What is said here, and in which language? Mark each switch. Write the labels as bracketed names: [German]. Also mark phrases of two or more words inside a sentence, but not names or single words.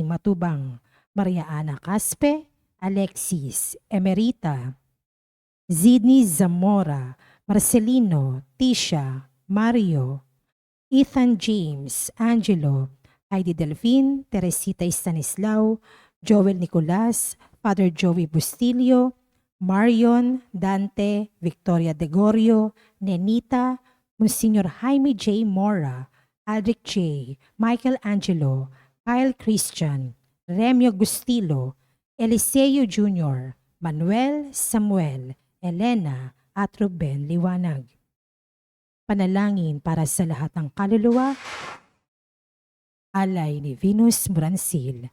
[Filipino] Matubang, Maria Ana Caspe, Alexis, Emerita, Zidni Zamora, Marcelino, Tisha, Mario, Ethan James, Angelo, Heidi Delfin, Teresita Stanislao, Joel Nicolas, Father Joey Bustilio, Marion, Dante, Victoria Degorio, Nenita, Monsignor Jaime J. Mora, Aldrich J., Michael Angelo, Kyle Christian, Remio Gustilo, Eliseo Jr., Manuel, Samuel, Elena, at Ruben Liwanag. Panalangin para sa lahat ng kaluluwa, alay ni Venus Bransil.